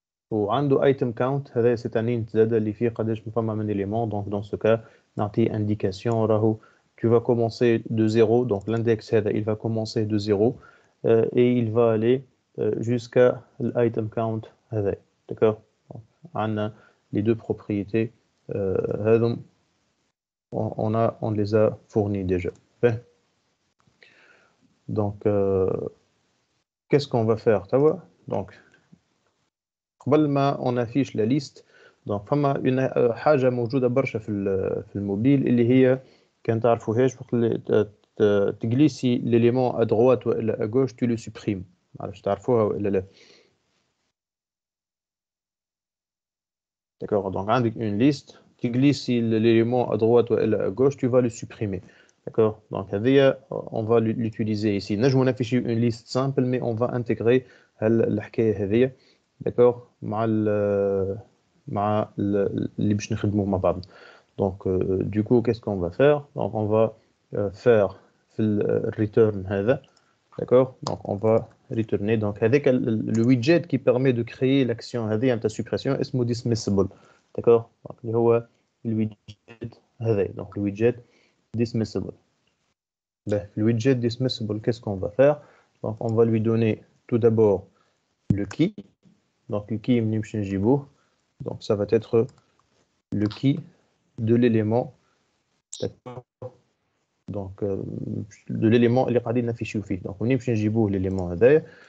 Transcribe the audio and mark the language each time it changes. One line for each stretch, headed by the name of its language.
Arabic: وعنده item count هذا
French: c'est un int
Arabic: زاد اللي فيه قداش فما من éléments.
French: Donc dans ce cas نعطي indication راهو tu vas commencer de 0. Donc l'index هذا il va commencer de 0 et il va aller jusqu'à l'item count هذا. D'accord? عندنا les deux propriétés هذم on les a fournis déjà. Okay. Donc, qu'est-ce qu'on va faire?
Arabic: Donc, قبل ما
French: on affiche la liste,
Arabic: donc فما حاجة موجودة برشا في الموبيل اللي هي كان تعرفوهاش وقت اللي تجلسي l'élément à droite ولا à gauche
French: tu le supprimes.
Arabic: معرفش تعرفوها ولا لا.
French: D'accord, donc avec une liste, tu glisses l'élément à droite ou à gauche, tu vas le supprimer. D'accord, donc on va l'utiliser ici. Nous avons affiché une liste simple, mais on va intégrer
Arabic: الحكاية هذه. D'accord, مع اللي باش نخدموه مع بعض.
French: Donc du coup, qu'est-ce qu'on va faire? Donc on va faire le return هذا. D'accord, donc on va retourner. Donc avec le widget qui permet de créer l'action هذه نتاع suppression اسمه dismissible. D'accord, donc اللي هو le widget هذا. Donc le widget dismissible. Ben, le widget dismissible, qu'est-ce qu'on va faire? Donc on va lui donner tout d'abord le key. Donc le key
Arabic: منين باش نجيبوه.
French: Donc ça va être le key de l'élément. D'accord. Donc de l'élément
Arabic: اللي قاعدين نافيشيو فيه. Donc منين باش نجيبوه l'élément هذايا.